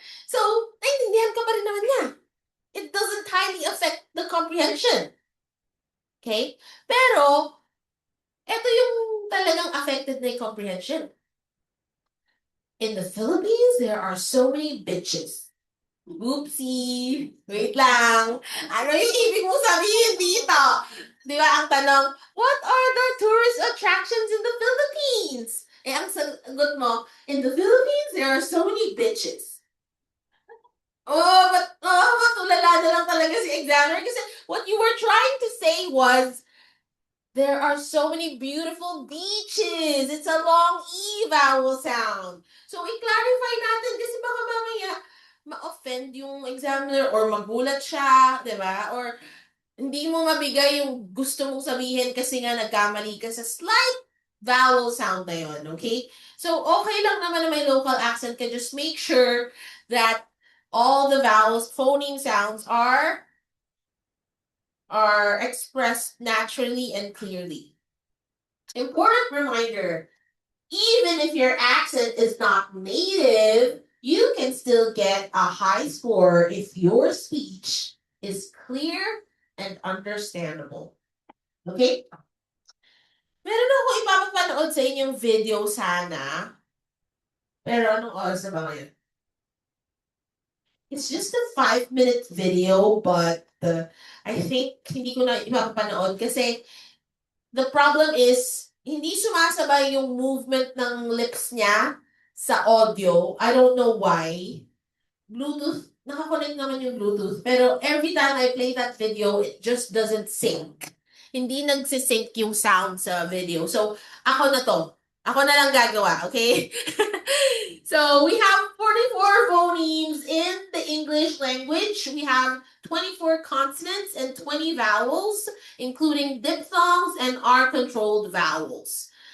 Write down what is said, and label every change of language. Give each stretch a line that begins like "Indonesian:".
Filipino: So, naintindihan ka pa rin naman niya.
English: It doesn't highly affect the comprehension. Okay?
Filipino: Pero, ito yung talagang affected na yung comprehension.
English: In the Philippines, there are so many bitches. Oopsie! Wait lang.
Filipino: Ano yung ibig mo sabihin dito? Di ba ang tanong,
English: what are the tourist attractions in the Philippines?
Filipino: Eh, ang sagot mo,
English: in the Philippines, there are so many bitches.
Filipino: Matulala na lang talaga si examiner kasi
English: what you were trying to say was, there are so many beautiful beaches. It's a long E vowel sound.
Filipino: So, i-clarify natin kasi baka mamaya ma-offend yung examiner or magulat siya, di ba? Or hindi mo mabigay yung gusto mong sabihin kasi nga nagkamali ka sa slight vowel sound na yun, okay? So, okay lang naman na may local accent ka.
English: Just make sure that all the vowels, phoneme sounds are expressed naturally and clearly. Important reminder, even if your accent is not native, you can still get a high score if your speech is clear and understandable.
Filipino: Okay? Meron ako ipapapanood sa inyong video sana. Pero anong oras na ba ngayon?
English: It's just a 5-minute video, but I think
Filipino: hindi ko na ipapanood kasi
English: the problem is
Filipino: hindi sumasabay yung movement ng lips niya sa audio.
English: I don't know why. Bluetooth,
Filipino: nakakonect naman yung Bluetooth, pero
English: every time I play that video, it just doesn't sync.
Filipino: Hindi nagsisync yung sound sa video. So, ako na to. Ako na lang gagawa, okay?
English: So, we have 44 phonemes in the English language. We have 24 consonants and 20 vowels, including diphthongs and R-controlled vowels.